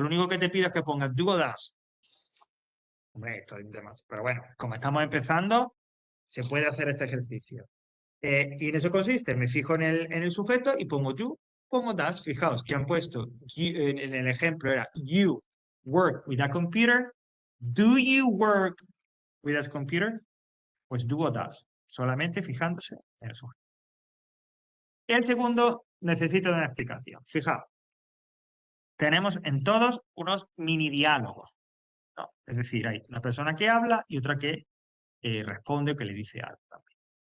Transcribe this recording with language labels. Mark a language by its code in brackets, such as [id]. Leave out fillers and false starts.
[es] Lo único que te pido es que pongas do o das. Hombre, esto es demasiado. Pero bueno, como estamos empezando, se puede hacer este ejercicio. Y en eso consiste, me fijo en el sujeto y pongo you, pongo das. Fijaos que han puesto, en el ejemplo era [en] you work with a computer. Do you work with a computer? [es] Pues do o does, solamente fijándose en el sujeto. El segundo necesita una explicación. Fijaos, tenemos en todos unos mini diálogos, ¿no? Es decir, hay una persona que habla y otra que responde o que le dice algo también.